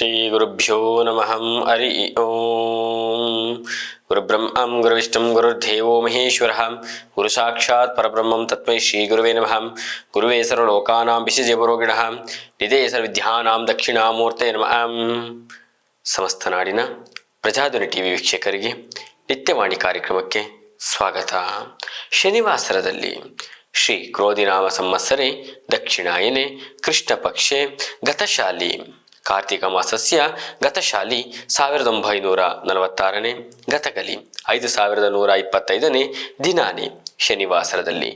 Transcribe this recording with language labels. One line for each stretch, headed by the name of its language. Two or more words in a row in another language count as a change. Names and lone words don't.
Sanskrit: ಗುರುಭ್ಯೋ ನಮಃ. ಹರಿ ಓಂ. ಗುರುಬ್ರಹ್ಮಂ ಗುರುವಿಷ್ಣುಂ ಗುರುರ್ದೇವೋ ಮಹೇಶ್ವರಃ. ಗುರು ಸಾಕ್ಷಾತ್ ಪರಬ್ರಹ್ಮಂ ತಸ್ಮೈ ಶ್ರೀ ಗುರುವೇ ನಮಃ. ಗುರುವೇ ಸರ್ವಲೋಕಾನಾಂ ವಿಷಜೀವರೋಗಿಣಃ ನಿಧೇ ಸರ್ವವಿದ್ಯಾನಾಂ ದಕ್ಷಿಣಾಮೂರ್ತಯೇ ನಮಃ.
Kannada: ಸಮಸ್ತ ನಾಡಿನ ಪ್ರಜಾಧ್ವನಿ ಟಿವಿ ವೀಕ್ಷಕರಿಗೆ ನಿತ್ಯವಾಣಿ ಕಾರ್ಯಕ್ರಮಕ್ಕೆ ಸ್ವಾಗತ.
Sanskrit: ಶನಿವಾಸರದಲ್ಲಿ ಶ್ರೀ ಕ್ರೋಧಿನಾಮ ಸಂವತ್ಸರೆ ದಕ್ಷಿಣಾಯನೆ ಕೃಷ್ಣ ಪಕ್ಷೆ ಗತಶಾಲಿ ಕಾರ್ತಿಕ ಮಾಸಸ್ಯ ಗತಶಾಲಿ 1946ನೇ ಗತಕಲಿ 5125ನೇ
Kannada: ದಿನಾನೇ ಶನಿವಾಸರದಲ್ಲಿ.